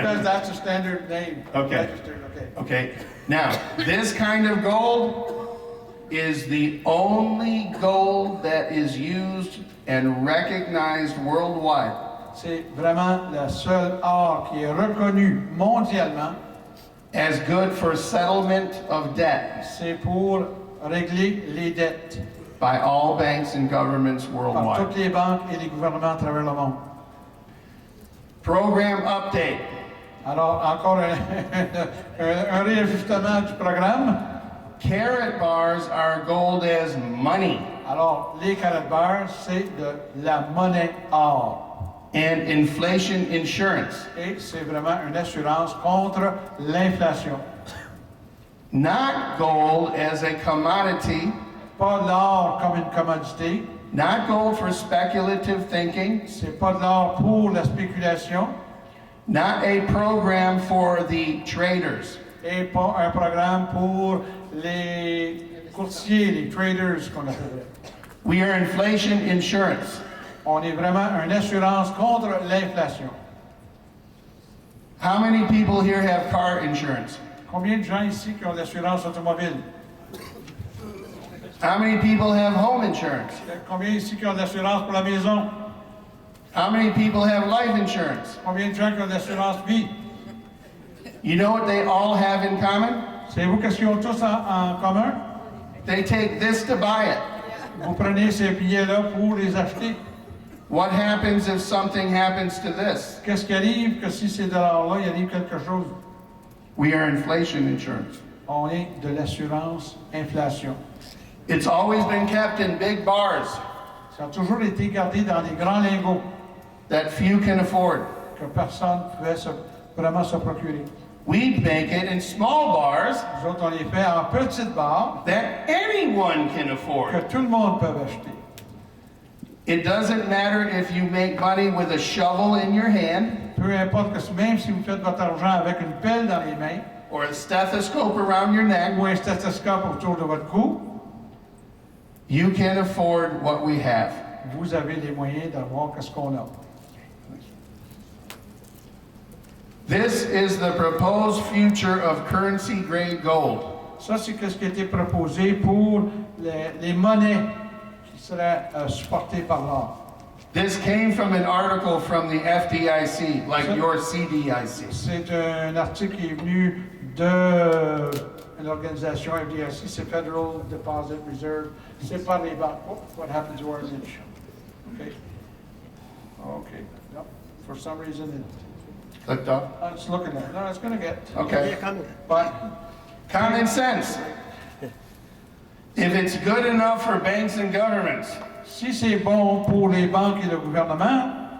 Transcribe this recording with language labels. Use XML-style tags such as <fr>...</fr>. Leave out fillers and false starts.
<en>Because that's a standard name. Okay. Registered, okay. Okay, now, this kind of gold is the only gold that is used and recognized worldwide.</en> <fr>C'est vraiment le seul or qui est reconnu mondialement.</fr> <en>As good for settlement of debt</en> <fr>C'est pour régler les dettes</fr> <en>by all banks and governments</en> <fr>par</fr> <en>worldwide.</en> <fr>toutes les banques et les gouvernements à travers le monde.</fr> <en>Program update.</en> <fr>Alors, encore un réajustement du programme.</fr> <en>Karatbars are gold as money,</en> <fr>Alors, les Karatbars, c'est de la monnaie or.</fr> <en>and inflation insurance.</en> <fr>Et c'est vraiment une assurance contre l'inflation.</fr> <en>Not gold as a commodity,</en> <fr>Pas l'or comme une commodité.</fr> <en>not gold for speculative thinking,</en> <fr>C'est pas de l'or pour la spéculation.</fr> <en>not a program for the traders.</en> <fr>Et pas un programme pour les courtiers, les traders qu'on appelle.</fr> <en>We are inflation insurance.</en> <fr>On est vraiment une assurance contre l'inflation.</fr> <en>How many people here have car insurance?</en> <fr>Combien de gens ici qui ont l'assurance automobile?</fr> <en>How many people have home insurance?</en> <fr>Combien ici qui ont l'assurance pour la maison?</fr> <en>How many people have life insurance?</en> <fr>Combien de gens qui ont l'assurance vie?</fr> <en>You know what they all have in common?</en> <fr>Savez-vous qu'est-ce qu'ils ont tous en commun?</fr> <en>They take this to buy it.</en> <fr>Vous prenez ces billets-là pour les acheter.</fr> <en>What happens if something happens to this?</en> <fr>Qu'est-ce qui arrive que si ces dollars-là, il arrive quelque chose?</fr> <en>We are inflation insurance.</en> <fr>On est de l'assurance inflation.</fr> <en>It's always been kept in big bars</en> <fr>Ça a toujours été gardé dans les grands lingots</fr> <en>that few can afford.</en> <fr>que personne ne pouvait vraiment se procurer.</fr> <en>We make it in small bars</en> <fr>Nous autres, on les fait en petites barres</fr> <en>that anyone can</en> <fr>que</fr> <en>afford.</en> <fr>tout le monde peut acheter.</fr> <en>It doesn't matter if you make money with a shovel in your hand</en> <fr>Peu importe que même si vous faites votre argent avec une pelle dans les mains</fr> <en>or a stethoscope around your neck,</en> <fr>ou un stéthoscope autour de votre cou,</fr> <en>you can afford what we have.</en> <fr>vous avez les moyens d'avoir ce qu'on a.</fr> <en>This is the proposed future of currency grade gold.</en> <fr>Ça, c'est ce qui a été proposé pour les monnaies qui seraient supportées par l'or.</fr> <en>This came from an article from the FDIC, like your CDIC.</en> <fr>C'est un article qui est venu de l'organisation FDIC, c'est Federal Deposit Reserve. C'est par les banques.</fr> <en>Oh, what happened to our image? Okay. Okay. No, for some reason, Clicked up. it's looking at it. No, it's going to get. Okay. But Common sense. If it's good enough for banks and governments,</en> <fr>si c'est bon pour les banques et le gouvernement,</fr>